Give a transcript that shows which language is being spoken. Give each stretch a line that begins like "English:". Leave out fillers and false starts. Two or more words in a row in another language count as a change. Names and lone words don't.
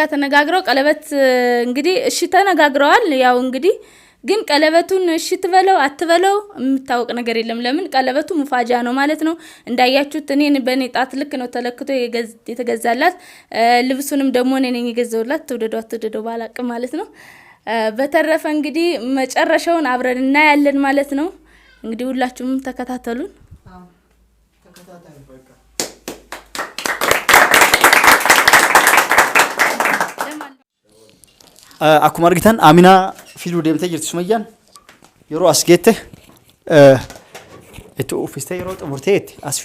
Amharic: ተነጋግረው ቀለበት እንግዲህ እሺ ተነጋግረዋል። ያው እንግዲህ ግን ቀለበቱን እሺ ትበለው አትበለው የሚታወቅ ነገር የለም። ለምን ቀለበቱ ሙፋጃ ነው ማለት ነው። እንዳያችሁት እኔን በኔ ጣት ልክ ነው ተለክቶ የተገዛላት። ልብሱንም ደግሞ እኔ ነኝ የገዛውላት። ትውደደው አትውደደው ባላቅ ማለት ነው። በተረፈ እንግዲህ መጨረሻውን አብረን እናያለን ማለት ነው። እንግዲህ ሁላችሁም ተከታተሉን።
Oromo: akkuma argitan Amina filuu deemtee jirti Sumayyaan yeroo as geette itti uffistee yeroo xumurteetti as